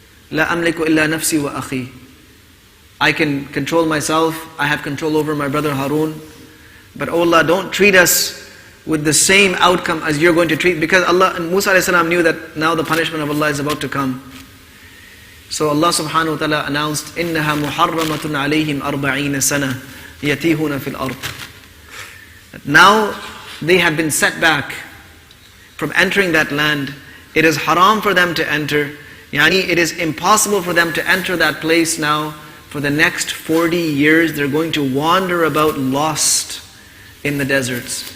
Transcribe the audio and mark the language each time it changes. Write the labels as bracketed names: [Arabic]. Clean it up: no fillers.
[Arabic] لا أملك إلا نفسي وأخي. [English] I can control myself, I have control over my brother Harun. But oh Allah, don't treat us with the same outcome as you're going to treat, because Allah and Musa a.s. knew that now the punishment of Allah is about to come. So Allah subhanahu wa ta'ala announced, [Arabic] إِنَّهَا مُحَرَّمَةٌ عَلَيْهِمْ أَرْبَعِينَ سَنَةً يَتِيهُونَ فِي الْأَرْضِ. [English] Now they have been set back from entering that land. It is haram for them to enter. Yani it is impossible for them to enter that place now. For the next 40 years they're going to wander about lost in the deserts.